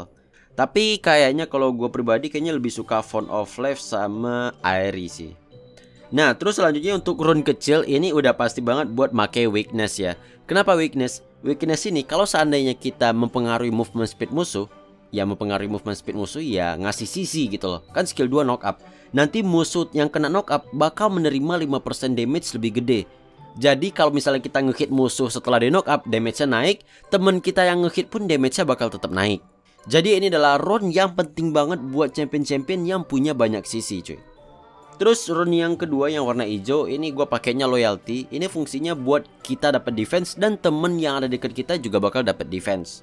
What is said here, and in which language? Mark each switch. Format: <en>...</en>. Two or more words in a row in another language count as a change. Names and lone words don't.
<id>Tapi kayaknya kalau gue pribadi kayaknya lebih suka Font of Life sama Aerie sih. Nah, terus selanjutnya untuk rune kecil ini udah pasti banget buat make weakness ya. Kenapa weakness? Weakness ini kalau seandainya kita mempengaruhi</id> <en>movement speed</en> <id>musuh, ya mempengaruhi</id> <en>movement speed</en> <id>musuh ya ngasih sisi gitu loh. Kan skill 2</id> <en>knock up.</en> <id>Nanti musuh yang kena</id> <en>knock up</en> <id>bakal menerima 5% damage lebih gede. Jadi kalau misalnya kita nge-hit musuh setelah di</id> <en>knock up,</en> <id>damage-nya naik, temen kita yang nge-hit pun damage-nya bakal tetap naik. Jadi ini adalah rune yang penting banget buat champion-champion yang punya banyak sisi cuy. Terus rune yang kedua yang warna hijau ini gue pakainya loyalty. Ini fungsinya buat kita dapat defense dan temen yang ada dekat kita juga bakal dapat defense.</id>